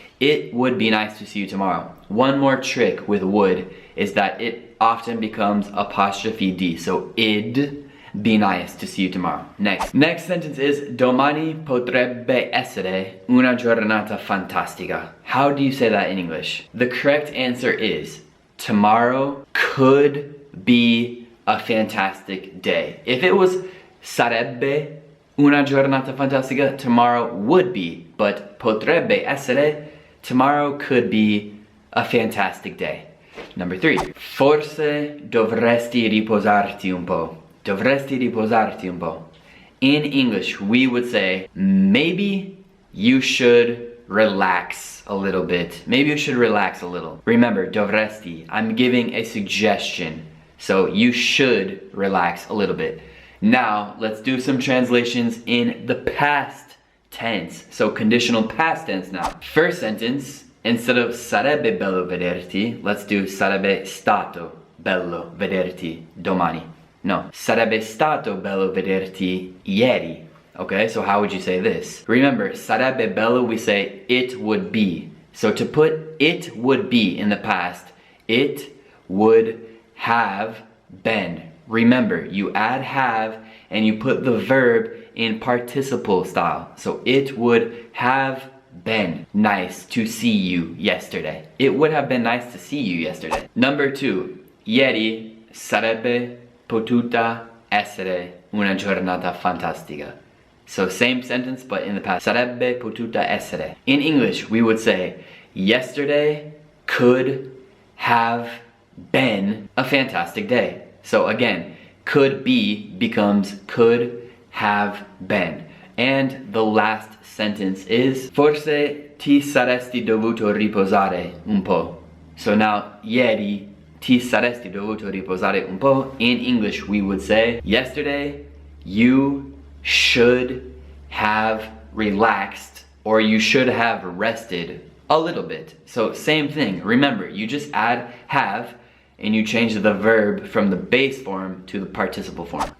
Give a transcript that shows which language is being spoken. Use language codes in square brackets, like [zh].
[en] It would be nice to see you tomorrow. One more trick with would is that it often becomes apostrophe D. So it'd be nice to see you tomorrow. Next sentence is [it] domani potrebbe essere una giornata fantastica. [en] How do you say that in English? The correct answer is tomorrow could be a fantastic day. If it was [it] sarebbe una giornata fantastica, [en] tomorrow would be, but [it] potrebbe essere, [en] tomorrow could be a fantastic day. Number 3, [it] forse dovresti riposarti un po'. Dovresti riposarti un po'. [en] In English, we would say, maybe you should relax a little bit. Maybe you should relax a little. Remember, dovresti, I'm giving a suggestion. So you should relax a little bit. Now, let's do some translations in the past tense. So conditional past tense now. First sentence, instead of [it] sarebbe bello vederti, [en] let's do [it] sarebbe stato bello vederti domani. No, sarebbe stato bello vederti ieri. [en] Okay, so how would you say this? Remember, [it] sarebbe bello, [en] we say it would be. So to put it would be in the past, it would have been. Remember, you add have and you put the verb in participle style. So it would have been nice to see you yesterday. It would have been nice to see you yesterday. Number 2, [it] ieri sarebbe potuta essere una giornata fantastica. [en] So same sentence but in the past. [it] Sarebbe potuta essere. [en] In English, we would say yesterday could have been a fantastic day. So again, could be becomes could have been. And the last sentence is [it] forse ti saresti dovuto riposare un po'. [en] So now, [it] ieri ti saresti dovuto riposare un po'. [en] In English, we would say yesterday you should have relaxed or you should have rested a little bit. So same thing. Remember, you just add have and you change the verb from the base form to the participle form.